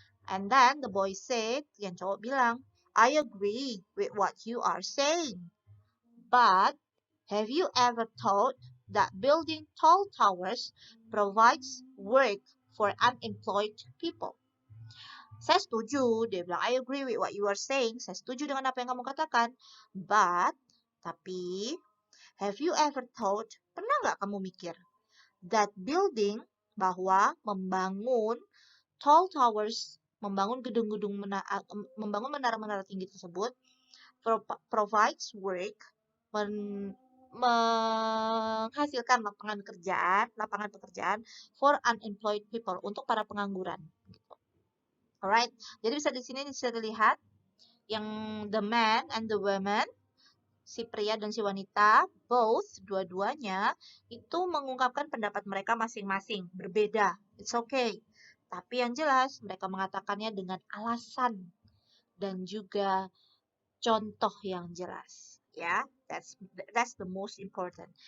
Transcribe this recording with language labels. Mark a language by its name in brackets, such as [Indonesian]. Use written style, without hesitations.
[English] And then the boy said, [Indonesian] yang cowok bilang, [English] I agree with what you are saying, but have you ever thought that building tall towers provides work for unemployed people? [Indonesian] Saya setuju, dia bilang, [English] I agree with what you are saying. [Indonesian] Saya setuju dengan apa yang kamu katakan. Tapi, [English] have you ever thought, [Indonesian] pernah nggak kamu mikir, [English] that building, [Indonesian] bahwa membangun [English] tall towers, [Indonesian] membangun gedung-gedung, membangun menara-menara tinggi tersebut, [English] provides work, [Indonesian] menghasilkan lapangan pekerjaan [English] for unemployed people, [Indonesian] untuk para pengangguran. [English] Alright, [Indonesian] jadi di sini bisa dilihat yang [English] the man and the woman, [Indonesian] si pria dan si wanita, [English] both, [Indonesian] dua-duanya itu mengungkapkan pendapat mereka masing-masing, berbeda. [English] It's okay. [Indonesian] Tapi yang jelas mereka mengatakannya dengan alasan dan juga contoh yang jelas. [English] Ya, that's the most important.